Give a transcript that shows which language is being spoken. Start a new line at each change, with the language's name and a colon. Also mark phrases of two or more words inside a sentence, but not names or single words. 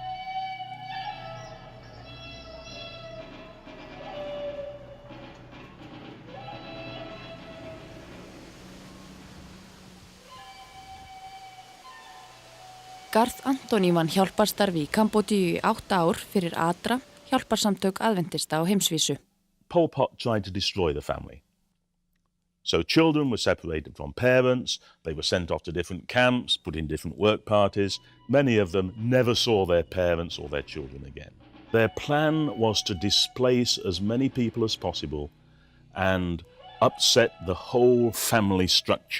Icelandic: Garð Antoni vann hjálparstarfi í Kambódíu í 8 ár fyrir ADRA, hjálpasamtök aðventista á heimsvísu.
English: Pol Pot tried to destroy the family. So children were separated from parents, they were sent off to different camps, put in different work parties. Many of them never saw their parents or their children again. Their plan was to displace as many people as possible and upset the whole family structure.